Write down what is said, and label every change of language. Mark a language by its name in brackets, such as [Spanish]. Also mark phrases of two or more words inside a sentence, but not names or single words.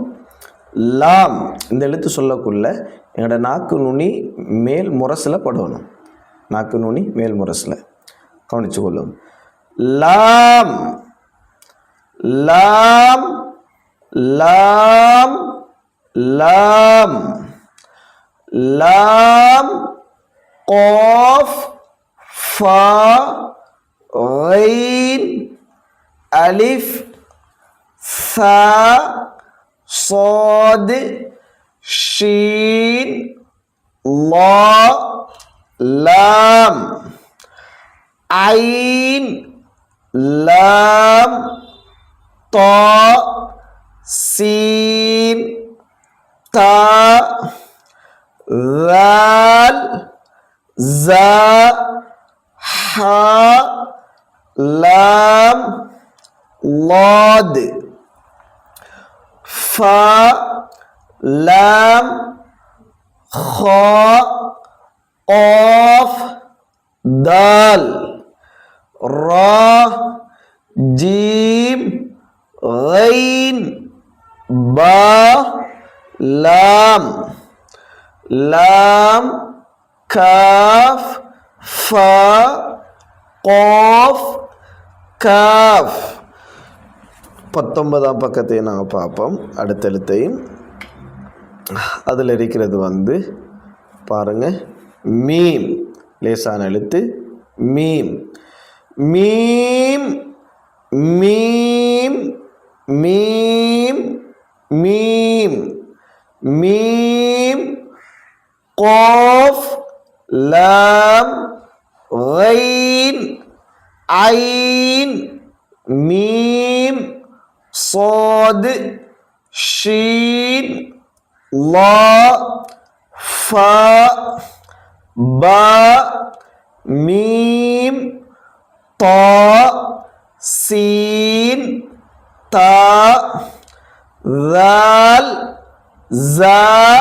[Tamil] லாம் இந்த எழுத்து சொல்லக்குள்ள எங்களோட நாக்கு நுனி மேல் முரசில் படணும். நாக்கு நுனி மேல் முரசில் கவனித்து கொள்ளும். [Arabic] لام لام لام لام لام قاف فا غين ألف ثاء صاد شين لا لام عين لام طاء سين تاء ذال زا حاء لام ضاد فاء لام خاء قاف دال را جيم غين با لام لام كاف فا قاف كاف. [Tamil] 19ஆம் பக்கத்தை நாங்கள் பார்ப்போம். அடுத்த எழுத்தையும் அதில் இருக்கிறது பாருங்கள், மீம். லேசான எழுத்து [Arabic] ميم ميم ميم ميم ميم ميم قاف لام غين عين ميم صاد شين لا فاء باء ميم طاء سين تاء ذال زاء